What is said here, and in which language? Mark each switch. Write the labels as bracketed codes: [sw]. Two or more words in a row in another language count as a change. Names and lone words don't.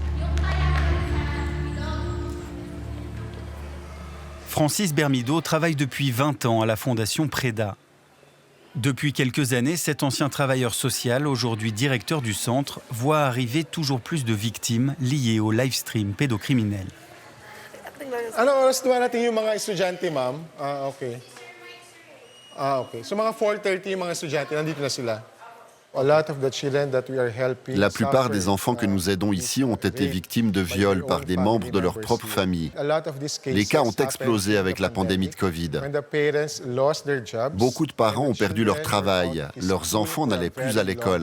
[fr] Francis Bermido travaille depuis 20 ans à la Fondation Preda. Depuis quelques années, cet ancien travailleur social, aujourd'hui directeur du centre, voit arriver toujours plus de victimes liées au live stream pédocriminel. [tl] Ano oras dumarating yung mga estudyante, ma'am? Okay. Okay. So mga 4:30 yung mga estudyante, nandito na sila. [fr] La plupart des enfants que nous aidons ici ont été victimes de viols par des membres de leur propre famille. Les cas ont explosé avec la pandémie de Covid. Beaucoup de parents ont perdu leur travail, leurs enfants n'allaient plus à l'école.